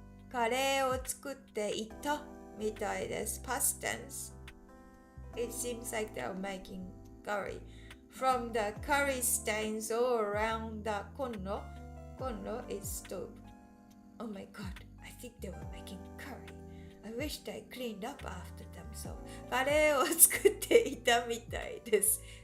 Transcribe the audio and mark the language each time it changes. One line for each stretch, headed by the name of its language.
Japanese: カレーを作っていたみたいです。
English: Past tense. It seems like they're making curry. From the curry stains all around the コンロ is stove. Oh my god, I think they were making curry. I wished I cleaned up after them.
Japanese: So カレーを作っていたみたいです。